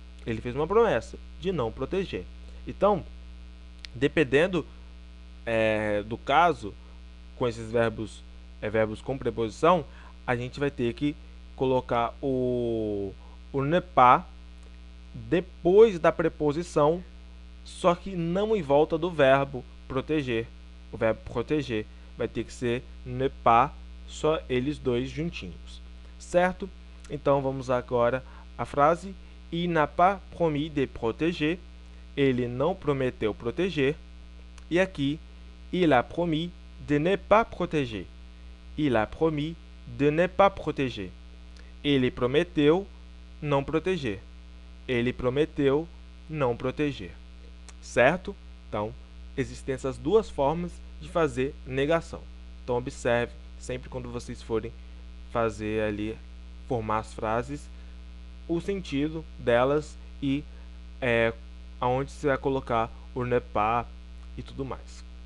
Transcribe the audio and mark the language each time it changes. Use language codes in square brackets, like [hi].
[pt] Ele fez uma promessa de não proteger. Então, dependendo do caso, com esses verbos com preposição, a gente vai ter que colocar o ne pas depois da preposição, só que não em volta do verbo proteger. O verbo proteger vai ter que ser ne pas, só eles dois juntinhos, certo? Então vamos agora à frase: [fr] il n'a pas promis de protéger. [pt] Ele não prometeu proteger. E aqui, [fr] il a promis de ne pas protéger. Il a promis de ne pas protéger. [pt] Ele prometeu não proteger. Ele prometeu não proteger. Certo? Então, existem essas duas formas de fazer negação. Então, observe sempre quando vocês forem fazer ali, formar as frases, o sentido delas e aonde você vai colocar o ne pas e tudo mais.